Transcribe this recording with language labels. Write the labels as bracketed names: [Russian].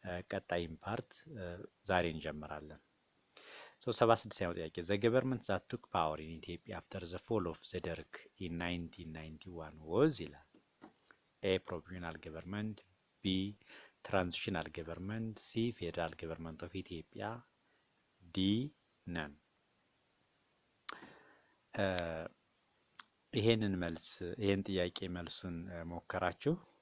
[Amharic] ቀጣይም ፓርት ዛሬ እንጀምራለን። 76ኛው ጥያቄ [English] the government that took power in Ethiopia after the fall of the Derg in 1991 was [Amharic] ይላል። [English] A. provisional government, B. transitional government, C. federal government of Ethiopia, D. none። [Amharic] ይሄን ጥያቄ መልሱን ሞከራችሁ?